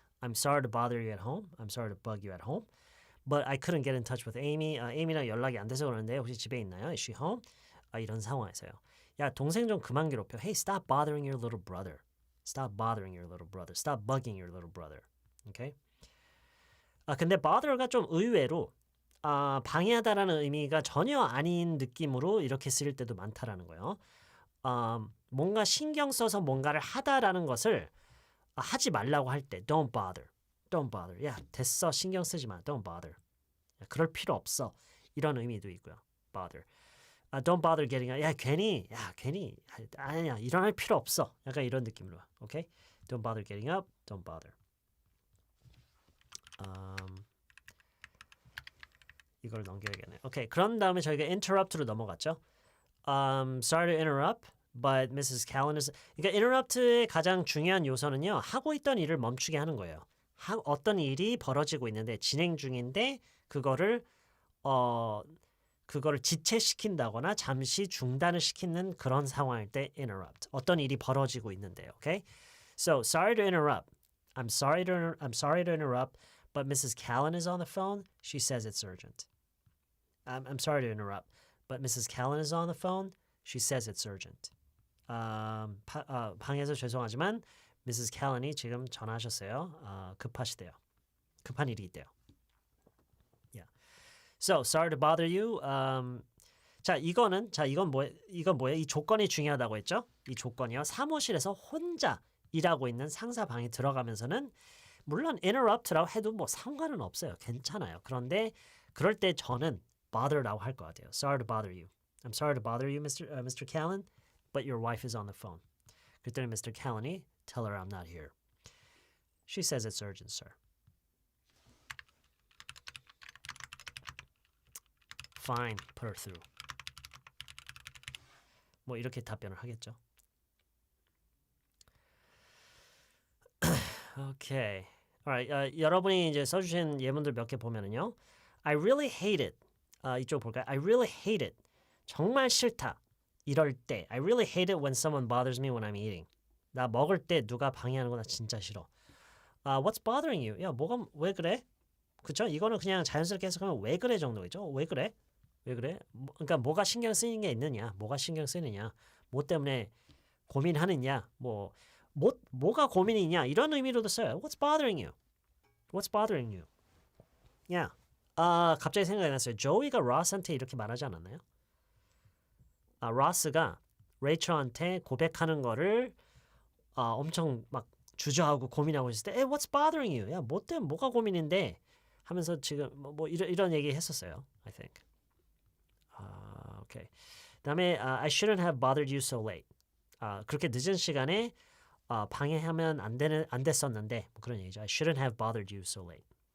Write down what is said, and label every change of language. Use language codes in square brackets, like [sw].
[en] I'm sorry to bother you at home. I'm sorry to bug you at home. But I couldn't get in touch with Amy. [ko] Amy랑 연락이 안 돼서 그러는데 혹시 집에 있나요? [en] Is she home? [ko] 이런 상황에서요. 야, 동생 좀 그만 괴롭혀. [en] Hey, stop bothering your little brother. Stop bothering your little brother. Stop bugging your little brother. Okay? [ko] 근데 bother가 좀 의외로 방해하다라는 의미가 전혀 아닌 느낌으로 이렇게 쓰일 때도 많다라는 거예요. 뭔가 신경 써서 뭔가를 하다라는 것을 하지 말라고 할 때 don't bother. [en] Don't bother. [ko] 야, 됐어. 신경 쓰지 마. [en] Don't bother. [ko] 야, 그럴 필요 없어. 이런 의미도 있고요. [en] bother. Don't bother getting up. [ko] 야, 괜히. 아니야. 일어날 필요 없어. 약간 이런 느낌으로. 오케이? [en] Don't bother getting up. Don't bother. [ko] 이걸 넘겨야겠네. 오케이. 그런 다음에 저희가 interrupt로 넘어갔죠. [en] Sorry to interrupt, but Mrs. Callen is. [ko] 그러니까 interrupt의 가장 중요한 요소는요. 하고 있던 일을 멈추게 하는 거예요. 어떤 일이 벌어지고 있는데 진행 중인데 그거를 지체시킨다거나 잠시 중단을 시키는 그런 상황일 때 interrupt. 어떤 일이 벌어지고 있는데, [en] okay? So, sorry to interrupt. I'm sorry to interrupt, but Mrs. Callen is on the phone. She says it's urgent. I'm sorry to interrupt, but Mrs. Callen is on the phone. She says it's urgent. [ko] 방해해서 죄송하지만 Mrs. Callen이 지금 전화하셨어요. 급하시대요. 급한 일이 있대요. [en] Yeah. So, sorry to bother you. [ko] 이건 뭐예요? 이 조건이 중요하다고 했죠? 이 조건이요. 사무실에서 혼자 일하고 있는 상사 방에 들어가면서는 물론 interrupt라고 해도 뭐 상관은 없어요. 괜찮아요. 그런데 그럴 때 저는 bother라고 할 것 같아요. [en] Sorry to bother you. I'm sorry to bother you, Mr. Callen, but your wife is on the phone. 그때는 Mr. Callen이 tell her I'm not here. She says it's urgent, sir. Fine, put her through. [ko] 뭐 이렇게 답변을 하겠죠. [en] Okay. Alright. [ko] 여러분이 이제 써주신 예문들 몇 개 보면은요. [en] I really hate it. [ko] 이쪽 볼까요? [en] I really hate it. [ko] 정말 싫다. 이럴 때. [en] I really hate it when someone bothers me when I'm eating. [ko] 나 먹을 때 누가 방해하는 거 나 진짜 싫어. [en] What's bothering you? [ko] 야, 왜 그래? 그쵸? 이거는 그냥 자연스럽게 해석하면 왜 그래 정도겠죠? 왜 그래? 왜 그래? 그러니까 뭐가 신경 쓰이는 게 있느냐? 뭐가 신경 쓰이느냐? 뭐 때문에 고민하느냐? 뭐가 고민이냐? 이런 의미로도 써요. [en] What's bothering you? What's bothering you? [ko] 야, 갑자기 생각이 났어요. 조이가 로스한테 이렇게 말하지 않았나요? 로스가 레이첼한테 고백하는 거를 엄청 막 주저하고 고민하고 있을 때, [en] Hey, what's bothering you? [ko] 야, 뭐 때문에 뭐가 고민인데? 하면서 지금 이런 얘기 했었어요. [en] I think. Okay. [ko] 그다음에 [en] I shouldn't have bothered you so late. [ko] 그렇게 늦은 시간에 방해하면 안 됐었는데 그런 얘기죠. [en] I shouldn't have bothered you so late.